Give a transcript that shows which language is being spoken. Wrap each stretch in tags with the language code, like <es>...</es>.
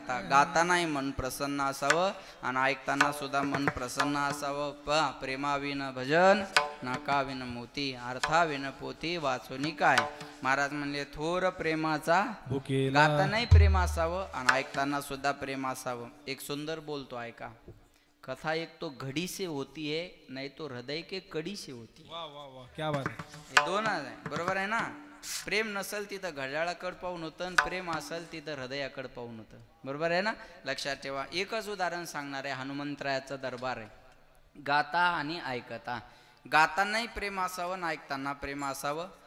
<mr>गातानाही मन प्रसन्न असावं आणि ऐकताना सुद्धा मन प्रसन्न असावं. प्रेमाविन भजन नाकाविन मोती, अर्थाविन पोती वाचोनी काय. महाराज म्हणले थोर प्रेमाचा गातानाही प्रेम असावं आणि ऐकताना सुद्धा प्रेम असावं. एक सुंदर बोलतो ऐका.</mr> <hi>कथा एक तो घडी से होती है, नहीं तो हृदय के कडी से होती है. वाह वाह वाह, क्या बात है.</hi> <mr>हे दोन आहे, बरोबर आहे ना. प्रेम नसल तिथं घड्याळाकडे पाहून होतं, प्रेम असेल तिथं हृदयाकडे पाहून होतं, बरोबर आहे ना. लक्षात ठेवा. एकच उदाहरण सांगणार आहे. हनुमंतरायाचा दरबार आहे. गाता आणि ऐकता, गातानाही प्रेम असावं आणि ऐकताना प्रेम असावं.</mr>